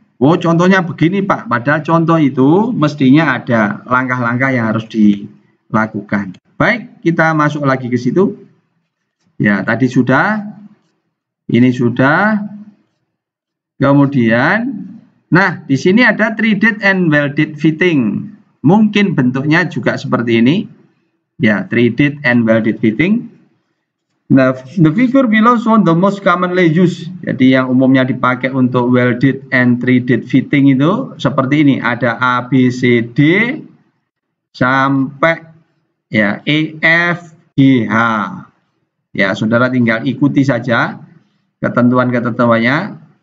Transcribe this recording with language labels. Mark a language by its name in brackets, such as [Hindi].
[Indonesian] Oh, contohnya begini Pak, padahal contoh itu mestinya ada langkah-langkah yang harus dilakukan. Baik, kita masuk lagi ke situ. Ya, tadi sudah, ini sudah. Kemudian, nah di sini ada threaded and welded fitting. Mungkin bentuknya juga seperti ini. [English] Ya, threaded and welded fitting. Nah, the figure below show the most commonly used. [Indonesian] Jadi yang umumnya dipakai untuk welded and threaded fitting itu seperti ini. Ada A, B, C, D sampai ya E, F, G, H. Ya, saudara tinggal ikuti saja ketentuan-ketentuannya.